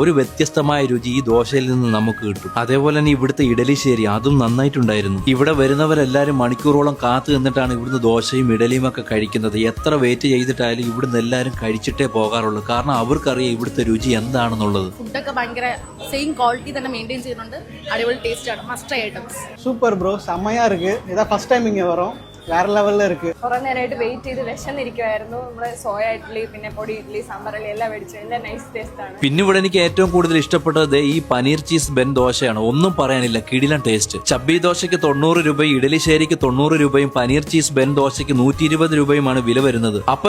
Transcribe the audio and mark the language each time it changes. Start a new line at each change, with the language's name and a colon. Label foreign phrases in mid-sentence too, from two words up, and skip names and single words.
Malayalam: ഒരു വ്യത്യസ്തമായ രുചി ഈ ദോശയിൽ നിന്ന് നമുക്ക് കിട്ടും. അതേപോലെ തന്നെ ഇവിടുത്തെ ഇഡലിശ്ശേരി അതും നന്നായിട്ടുണ്ടായിരുന്നു. ഇവിടെ വരുന്നവരെല്ലാരും മണിക്കൂറോളം കാത്തു നിന്നിട്ടാണ് ഇവിടുന്ന് ദോശയും ഇഡലിയും ഒക്കെ കഴിക്കുന്നത്. എത്ര വെയിറ്റ് ചെയ്തിട്ടായാലും ഇവിടുന്ന് എല്ലാവരും കഴിച്ചിട്ടേ പോകാറുള്ളൂ. കാരണം അവർക്കറിയാം ഇവിടുത്തെ രുചി എന്താണെന്നുള്ളത്. ഫുഡൊക്കെ ഭയങ്കര
English: same quality
Malayalam: തന്നെ മെയിൻറ്റെയിൻ ചെയ്യുന്നുണ്ട്. അടിപൊളി ടേസ്റ്റ് ആണ്.
English: must try items. super bro,
Tamil: செம்மையா இருக்கு. இதான்
English: first time
Tamil: இங்க வரோம். வேற லெவல்ல இருக்கு.
Malayalam: കുറെ നേരമായിട്ട് വെയിറ്റ് ചെയ്ത് വിശന്നിരിക്കുവായിരുന്നു. നമ്മള് സോയ ഇഡ്ഡലി, പിന്നെ പൊടി ഇഡ്ഡലി, സാമ്പാർ ഇഡ്ഡലി എല്ലാം മേടിച്ചു. എല്ലാം
English: nice taste
Malayalam: ആണ്. പിന്നെ ഇവിടെ എനിക്ക് ഏറ്റവും കൂടുതൽ ഇഷ്ടപ്പെട്ടത് ഈ പനീർ ചീസ് ബെൻ ദോശയാണ്. ഒന്നും പറയാനില്ല, കിടിലൻ ടേസ്റ്റ്. ചബ്ബി ദോശയ്ക്ക് 90 രൂപയും ഇഡലിശ്ശേരിക്ക് 90 രൂപയും പനീർ ചീസ് ബെൻ ദോശയ്ക്ക് 120 രൂപയുമാണ് വില വരുന്നത്.